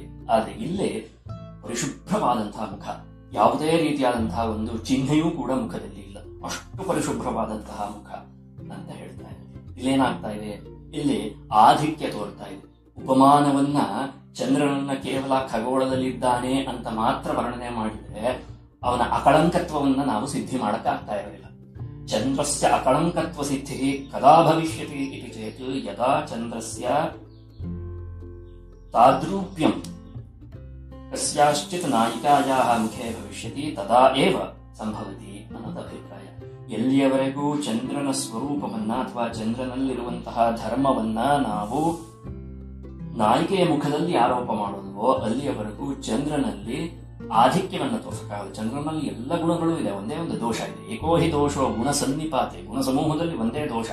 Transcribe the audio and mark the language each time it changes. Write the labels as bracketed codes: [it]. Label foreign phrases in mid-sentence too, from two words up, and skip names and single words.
[kn] ಆದ್ರೆ ಇಲ್ಲಿ ಪರಿಶುಭ್ರವಾದಂತಹ ಮುಖ, ಯಾವುದೇ ರೀತಿಯಾದಂತಹ ಒಂದು ಚಿಹ್ನೆಯೂ ಕೂಡ ಮುಖದಲ್ಲಿ ಇಲ್ಲ, ಅಷ್ಟು ಪರಿಶುಭ್ರವಾದಂತಹ ಮುಖ ಅಂತ ಹೇಳ್ತಾ ಇದೆ. ಇಲ್ಲೇನಾಗ್ತಾ ಇದೆ, ಇಲ್ಲಿ ಆಧಿಕ್ಯ ತೋರ್ತಾ ಇದೆ. ಉಪಮಾನವನ್ನ ಚಂದ್ರನನ್ನ ಕೇವಲ ಖಗೋಳದಲ್ಲಿದ್ದಾನೆ ಅಂತ ಮಾತ್ರ ವರ್ಣನೆ ಮಾಡಿದರೆ ಅವನ ಅಕಳಂಕತ್ವವನ್ನ ನಾವು ಸಿದ್ಧಿ ಮಾಡಕ್ಕಾಗ್ತಾ ಇರಲಿಲ್ಲ. [sa] ಚಂದ್ರಸ್ಯ ಅಕಳಂಕತ್ವ ಸಿದ್ಧಿ ಕದಾ ಭವಿಷ್ಯತಿ ಇತಿ ಚೇತ್ ಯದಾ ಚಂದ್ರಸ್ಯ ತಾದ್ರೂಪ್ಯಂ ಕಸ್ಯಾಶ್ಚಿತ್ ನಾಯಿಕಾಯಾಹ ಮುಖೇ ಭವಿಷ್ಯತಿ ತದಾ ಏವ ಸಂಭವತಿ [kn] ಅನ್ನೋದು ಅಭಿಪ್ರಾಯ. ಎಲ್ಲಿಯವರೆಗೂ ಚಂದ್ರನ ಸ್ವರೂಪವನ್ನ ಅಥವಾ ಚಂದ್ರನಲ್ಲಿರುವಂತಹ ಧರ್ಮವನ್ನ ನಾವು ನಾಯಿಕೆಯ ಮುಖದಲ್ಲಿ ಆರೋಪ ಮಾಡೋದವೋ ಅಲ್ಲಿಯವರೆಗೂ ಚಂದ್ರನಲ್ಲಿ ಆಧಿಕ್ಯವನ್ನು ತೋರಿಸಕ್ಕಾಗಲ್ಲ. ಚಂದ್ರನಲ್ಲಿ ಎಲ್ಲ ಗುಣಗಳು ಇದೆ, ಒಂದೇ ಒಂದು ದೋಷ ಇದೆ. [sa] ಏಕೋಹಿ ದೋಷೋ ಗುಣ ಸನ್ನಿಪಾತೆ, [kn] ಗುಣ ಸಮೂಹದಲ್ಲಿ ಒಂದೇ ದೋಷ.